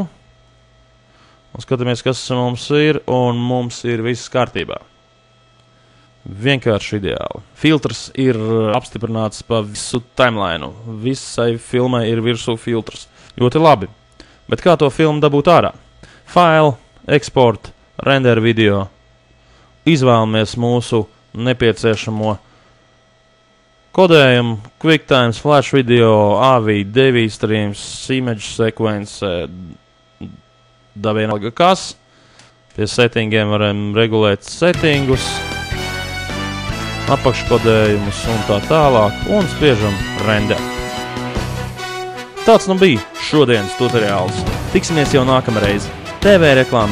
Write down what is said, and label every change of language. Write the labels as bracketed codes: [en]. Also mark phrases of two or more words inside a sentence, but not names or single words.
[lv] Un skatāmies, kas mums ir, un mums ir viss kārtībā. Vienkārši ideāli. Filtrs ir apstiprināts pa visu timeline. Visai filmai ir virsū filtrs. Ļoti labi. Bet kā to filmu dabūt ārā? [en] File, export, render video. [lv] Izvēlamies mūsu nepieciešamo kodējumu, QuickTime, [en] Flash video, AV, DV streams, image sequence, [lv] da vienalga kas. Pie settingiem varam regulēt settingus, apakškodējumus un tā tālāk, un spiežam render. Tāds nu bija šodienas tutoriāls. Tiksimies jau nākamreiz.